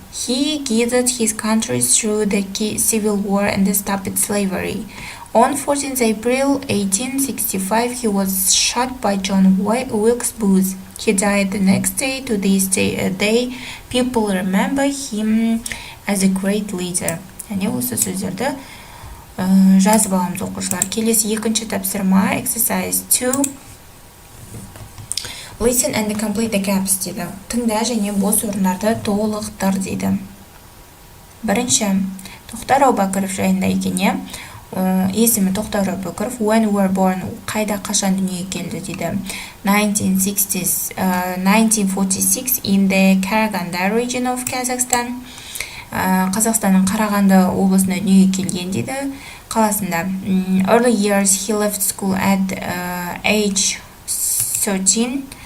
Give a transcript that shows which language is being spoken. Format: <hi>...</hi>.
<en>He guided his country through the Civil War and stopped slavery. On 14th April 1865, he was shot by John Wilkes Booth. He died the next day. To this day, people remember him as a great leader.</en> <kk>Yani осы сөздерді жазып аламыз оқушылар. Келесі екінші тапсырма,</kk> <en>exercise 2. Listen and complete the gaps</en> <kk>дейді. Тыңда және бос орындарды толықтыр дейді. Бірінші, Тоқтар Аубакиров жайында екен. Есімі Тоқтар Аубакиров.</kk> <en>When were born,</en> <kk>қайда қашан дүниеге келді дейді.</kk> <en>1946 in the Karaganda region of Kazakhstan.</en> <kk>Қазақстанның Қарағанды облысына дүниеге келген дейді. Қаласында.</kk> <en>Early years he left school at age 13.</en>